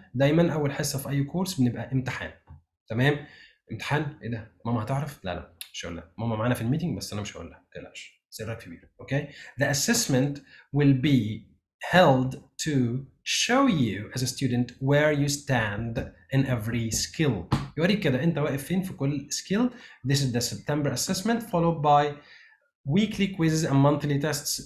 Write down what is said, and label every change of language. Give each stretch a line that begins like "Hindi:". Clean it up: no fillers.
Arabic: دايما اول حصه في اي كورس بنبقى امتحان. تمام. امتحان ايه ده؟ ماما هتعرف؟ لا مش هقول لها. ماما معانا في الميتنج بس انا مش هقول لها، ما تقلقش. سرك كبير. اوكي.
English: The assessment will be held to show you as a student where you stand in every skill.
Arabic: يوريك كده انت واقف فين في كل skill.
English: This is the September assessment followed by weekly quizzes and monthly tests.